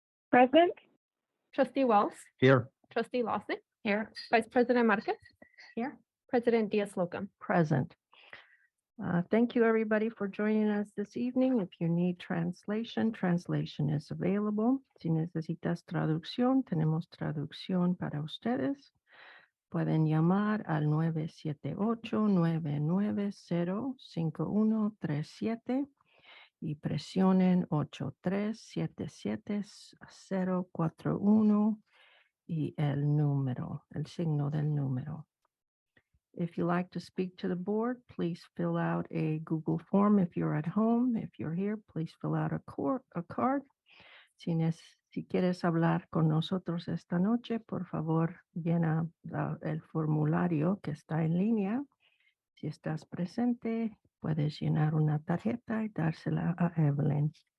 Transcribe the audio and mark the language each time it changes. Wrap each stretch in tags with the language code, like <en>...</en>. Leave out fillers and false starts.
<en>Present. Trustee Wells, Here. Trustee Lawson. Here. Vice President Marquez. Here. President Diaz-Locum. Present. Thank you, everybody, for joining us this evening. If you need translation, translation is available.</en> <es>Si necesitas traducción, tenemos traducción para ustedes. Pueden llamar al 978-990-5137 y presionen 8377-041 y el signo del número.</es> <en>If you like to speak to the board, please fill out a Google form if you're at home. If you're here, please fill out a card.</en> <es>Si quieres hablar con nosotros esta noche, por favor, llena el formulario que está en línea. Si estás presente, puedes llenar una tarjeta y dársela a Evelyn.</es>